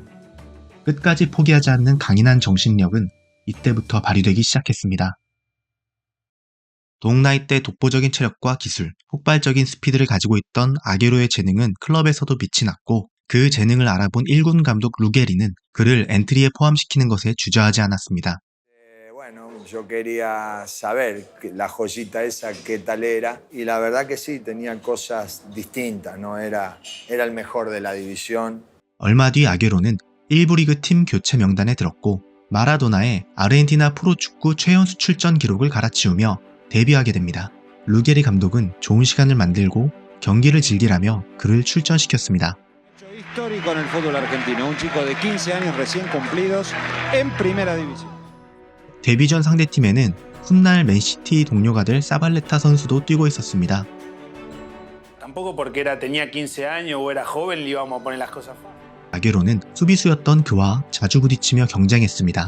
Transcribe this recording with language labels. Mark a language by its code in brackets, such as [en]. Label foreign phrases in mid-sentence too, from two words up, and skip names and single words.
[ko] 끝까지 포기하지 않는 강인한 정신력은 이때부터 발휘되기 시작했습니다. 동나이 때 독보적인 체력과 기술, 폭발적인 스피드를 가지고 있던 아괴로의 재능은 클럽에서도 빛이 났고 그 재능을 알아본 1군 감독 루게리는 그를 엔트리에 포함시키는 것에 주저하지 않았습니다. [es] Bueno, yo quería saber la joyita esa qué tal era y la verdad que sí, tenía cosas distintas, no era el mejor de la división. [ko] 얼마 뒤 아괴로는 1부 리그 팀 교체 명단에 들었고 마라도나의 아르헨티나 프로축구 최연소 출전 기록을 갈아치우며 데뷔하게 됩니다. 루게리 감독은 좋은 시간을 만들고 경기를 즐기라며 그를 출전시켰습니다. [es] Histórico en el fútbol argentino, un chico de 15 años recién cumplidos en primera división. [ko] 데뷔 전 상대팀에는 훗날 맨시티 동료가 될 사발레타 선수도 뛰고 있었습니다. [es] Tampoco porque tenía 15 años o era joven le íbamos a poner las cosas fáciles. [ko] 아게로는 수비수였던 그와 자주 부딪히며 경쟁했습니다.